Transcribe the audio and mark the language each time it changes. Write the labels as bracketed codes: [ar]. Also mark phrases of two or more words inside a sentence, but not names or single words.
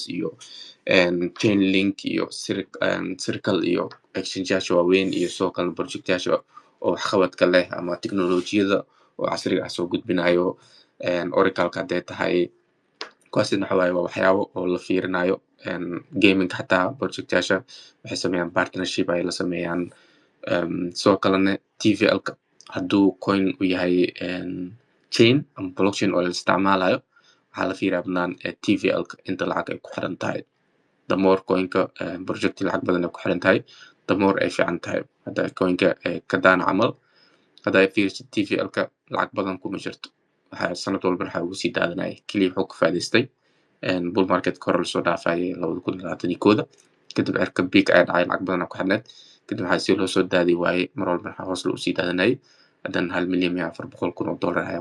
[so] iyo Chainlink iyo Circle iyo exchange-yaasha waaweyn iyo sidoo kale project-yaasha oo waxqabadka leh ama teknolojiyada oo casriga ah soo gudbinayo Oracle-ka hadday tahay kuwaasina waxa waaye waa waxyaabo oo la fiirinayo gaming xataa project-yaasha waxay sameeyaan partnership ay la sameeyaan sidoo kalena TVL-ka hadduu coin u yahay chain ama blockchain oo la isticmaalayo waxaa la fiiriyaa bannaan TVL-ka inta lacag ay ku xiran tahay [en] the more [so] coinka project lacag badan ay ku xiran tahay [en] the more [so] ay fiican tahay hadda coinka ka daan camal hadda ay fiirisid TVL-ka lacag badan kuma jirto waxaa sanad walba waxaa ugu sii daadanaya keliya wuxuu ka faa'iidaystay [en] bull market [so] kor lasoo dhaafayay 2021 kadib cirka peak ay dhacay lacag badan ku xirneed kadib waxaa si loo soo daadi waayey mar walba waxaa hoos loo sii daadanayay haddana 1 milyan iyo 400 kun oo dollar ayaa